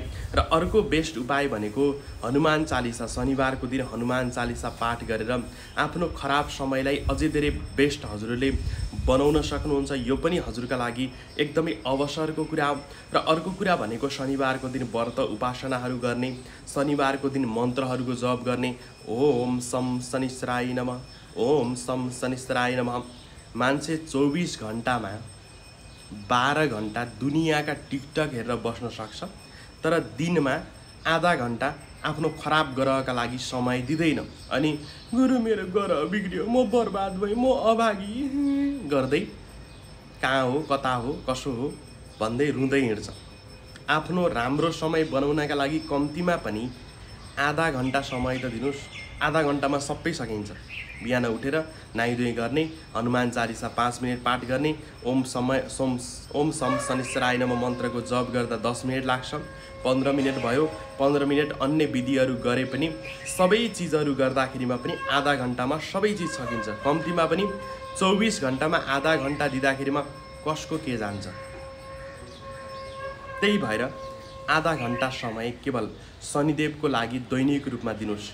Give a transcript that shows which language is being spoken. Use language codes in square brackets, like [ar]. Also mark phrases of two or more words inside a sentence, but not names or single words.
[ne] र अर्को बेस्ट उपाय भनेको हनुमान चालिसा, शनिबारको दिन हनुमान चालिसा पाठ गरेर आफ्नो खराब समयलाई अझै धेरै बेस्ट हजुरले बनाउन सक्नुहुन्छ। यो पनि हजुरका लागि एकदमै अवसरको कुरा हो। र अर्को कुरा भनेको शनिबारको दिन व्रत उपासनाहरू गर्ने, शनिबारको दिन मन्त्रहरूको जप गर्ने। [sa] ओम सम शनिश्चराय नमः, ओम सम शनिश्चराय नमः। [ne] मान्छे 24 घण्टामा 12 घण्टा दुनियाँका टिकटक हेरेर बस्न सक्छ, तर दिनमा आधा घण्टा आफ्नो खराब ग्रहका लागि समय दिँदैन। अनि गुरु मेरो ग्रह बिग्रियो, म बर्बाद भएँ, म अभागी गर्दै कहाँ हो, कता हो, कसो हो भन्दै रुँदै हिँड्छ। आफ्नो राम्रो समय बनाउनका लागि कम्तीमा पनि आधा घण्टा समय त दिनुहोस्। आधा घण्टामा सबै सकिन्छ। बिहान उठेर नुहाइधुवाइ गर्ने, हनुमान चालिसा 5 मिनट पाठ गर्ने, [sa] ओम सम शनिश्चराय नमः [ne] मन्त्रको जप गर्दा 10 मिनट लाग्छ। 15 मिनट भयो, 15 मिनट अन्य विधिहरू गरे पनि सबै चिजहरू गर्दाखेरिमा पनि आधा घण्टामा सबै चिज सकिन्छ। कम्तीमा पनि 24 घण्टामा आधा घण्टा दिँदाखेरिमा कसको के जान्छ। त्यही भएर आधा घण्टा समय केवल शनिदेवको लागि दैनिक रूपमा दिनुहोस्।